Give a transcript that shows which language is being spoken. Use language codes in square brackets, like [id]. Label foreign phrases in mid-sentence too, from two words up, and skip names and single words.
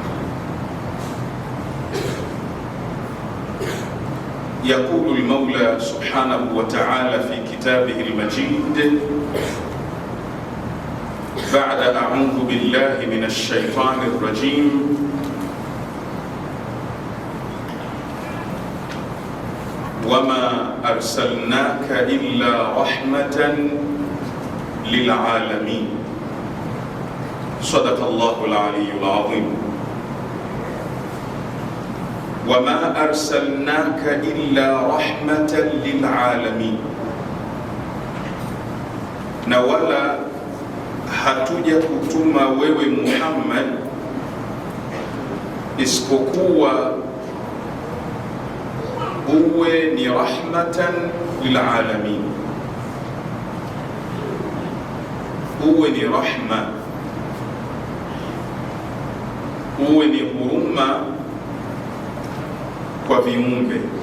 [ar] يقول المولى سبحانه وتعالى في كتابه المجيد بعد أعوذ بالله من الشيطان الرجيم: وما أرسلناك إلا رحمة للعالمين. صدق الله العلي العظيم. وما أرسلناك إلا رحمة للعالمين، [sw] na wala hatuja kutuma wewe Muhammad isipokuwa uwe ni [ar] رحمة للعالمين, [sw] uwe ni rahma, uwe ni huruma kwa viumbe.